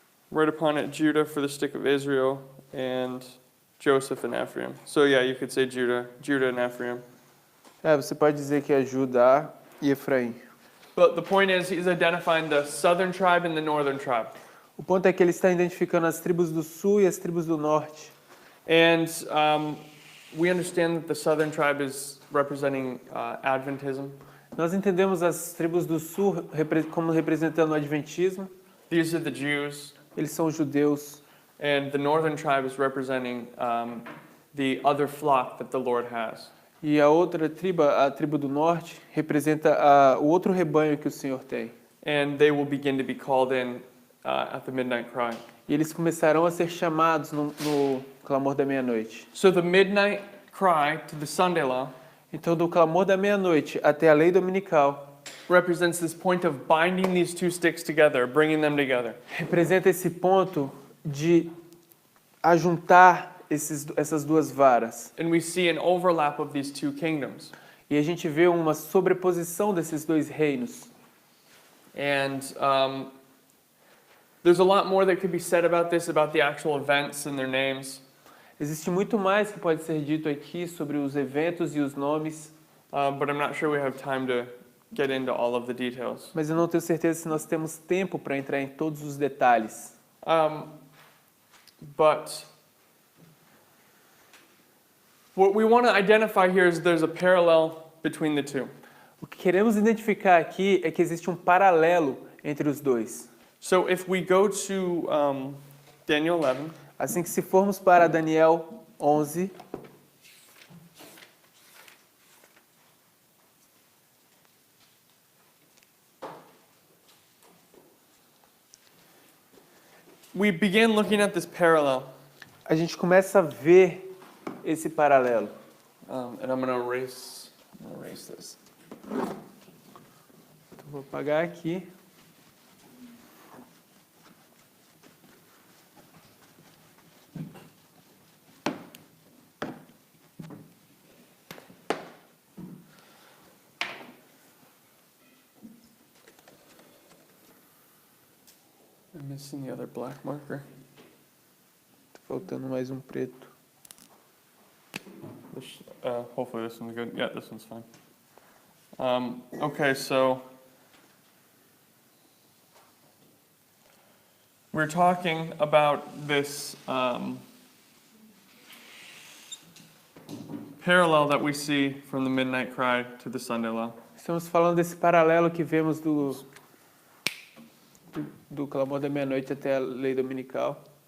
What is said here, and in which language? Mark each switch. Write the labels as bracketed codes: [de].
[en] Right upon it, Judah for the stick of Israel, and Joseph and Ephraim. So yeah, you could say Judah and Ephraim. [pt] Você pode dizer que é Judá e Efraim. [en] But the point is, he's identifying the southern tribe and the northern tribe. [pt] O ponto é que ele está identificando as tribos do sul e as tribos do norte. [en] And we understand that the southern tribe is representing Adventism. [pt] Nós entendemos as tribos do sul como representando o adventismo. [en] These are the Jews. [pt] Eles são os judeus. [en] And the northern tribe is representing the other flock that the Lord has. [pt] E a outra tribo, a tribo do norte, representa o outro rebanho que o Senhor tem. [en] And they will begin to be called in at the midnight cry. [pt] E eles começarão a ser chamados no clamor da meia-noite. [en] So the midnight cry to the Sunday law [pt] Então, do clamor da meia-noite até a lei dominical, [en] represents this point of binding these two sticks together, bringing them together. [pt] representa esse ponto de ajuntar essas duas varas. [en] And we see an overlap of these two kingdoms. [pt] E a gente vê uma sobreposição desses dois reinos. [en] And there's a lot more that could be said about this, about the actual events and their names. [pt] Existe muito mais que pode ser dito aqui sobre os eventos e os nomes, [en] But I'm not sure we have time to get into all of the details. [pt] mas eu não tenho certeza se nós temos tempo para entrar em todos os detalhes. [en] But what we want to identify here is there's a parallel between the two. [pt] O que queremos identificar aqui é que existe um paralelo entre os dois. [en] So if we go to Daniel 11, [pt] Assim que se formos para Daniel 11, [en] we began looking at this parallel. [pt] a gente começa a ver esse paralelo. [en] And I'm going to erase this. [pt] Então, vou apagar aqui. [en] missing the other black marker. [pt] Tá faltando mais um preto. [en] Hopefully this one's good. Yeah, this one's fine. Okay, so we're talking about this parallel that we see from the midnight cry to the Sunday law. [pt] Estamos falando desse paralelo que vemos do clamor da meia-noite até a lei dominical.